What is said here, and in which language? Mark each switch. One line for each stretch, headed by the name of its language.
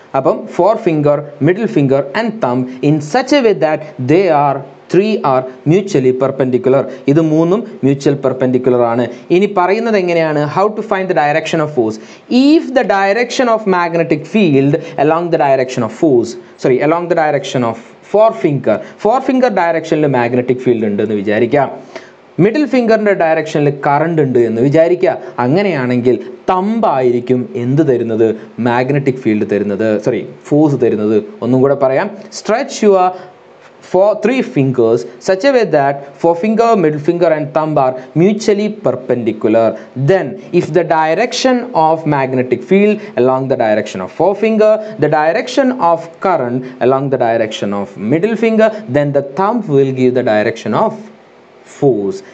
English: അപ്പം 4 finger, middle finger and thumb in such a way that they are 3 are mutually perpendicular.
Malayalam: ഇത് മൂന്നും mutual perpendicular ആണ്. ഇനി പറയുന്നത് എങ്ങനെയാണ്?
English: How to find the direction of force. If the direction of magnetic field along the direction of force along the direction of 4 finger
Malayalam: ഡയറക്ഷനിൽ magnetic field ഉണ്ട് എന്ന് വിചാരിക്കാം. മിഡിൽ ഫിംഗറിൻ്റെ ഡയറക്ഷനിൽ കറണ്ട് ഉണ്ട് എന്ന് വിചാരിക്കുക. അങ്ങനെയാണെങ്കിൽ തമ്പായിരിക്കും എന്ത് തരുന്നത്? മാഗ്നറ്റിക് ഫീൽഡ് തരുന്നത്, ഫോഴ്സ് തരുന്നത്. ഒന്നും കൂടെ പറയാം.
English: Stretch your 3 fingers such a way that 4 finger, middle finger and thumb are mutually perpendicular. Then if the direction of magnetic field along the direction of 4 finger, the direction of current along the direction of middle finger, then the thumb will give the direction of force.